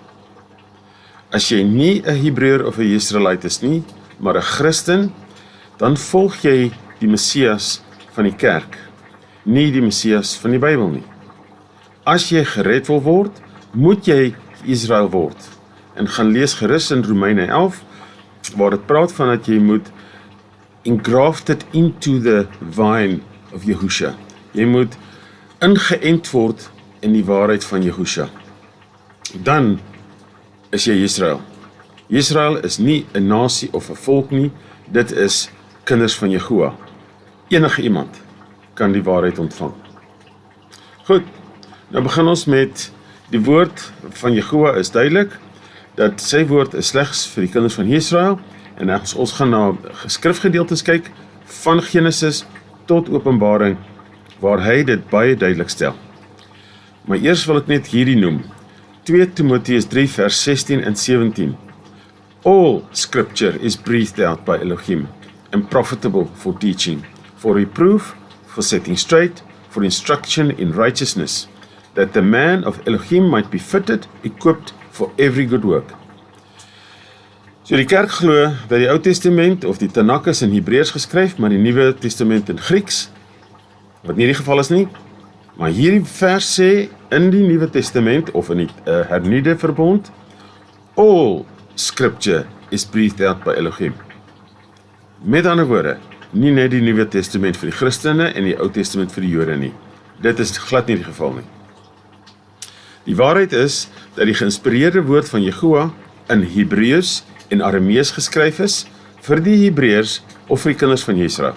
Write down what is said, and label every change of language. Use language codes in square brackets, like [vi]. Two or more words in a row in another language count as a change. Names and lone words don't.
[af] As jy nie 'n Hebreër of 'n Israelite is nie, maar 'n Christen, dan volg jy die Messias van die kerk, nie die Messias van die Bybel nie. As jy gered wil word, moet jy Israel word. En gaan lees gerus in Romeine 11, waar dit praat van dat jy moet [en] engrafted into the vine of [af] Yahusha. Jy moet ingeënt word in die waarheid van Yahusha. Dan is jy Israel. Israel is nie 'n nasie of 'n volk nie, dit is kinders van Jehovah. Enige iemand kan die waarheid ontvang. Goed, nou begin ons met die woord van Jehovah is duidelik, dat sy woord is slegs vir die kinders van Israel, en ons gaan na skrifgedeeltes kyk, van Genesis tot Openbaring, waar hy dit baie duidelik stel. Maar eers wil ek net hierdie noem, 2 Timotheus 3 vers 16 en 17. [en] All scripture is breathed out by Elohim, and profitable for teaching, for reproof, for setting straight, for instruction in righteousness, that the man of Elohim might be fitted, equipped for every good work. [af] So die kerk glo dat die Ou Testament of die Tanakh is in Hebreërs geskryf, maar die Nuwe Testament in Grieks, wat nie die geval is nie. Maar hierdie vers sê in die Nuwe Testament of in die hernuide verbond, [en] all scripture is breathed out by Elohim. [af] Met ander woorde, nie net die Nuwe Testament vir die Christene en die Ou Testament vir die Jode nie. Dit is glad nie die geval nie. Die waarheid is dat die geïnspireerde woord van Jehovah in Hebreëus en Aramees geskryf is vir die Hebreërs of vir die kinders van Israel.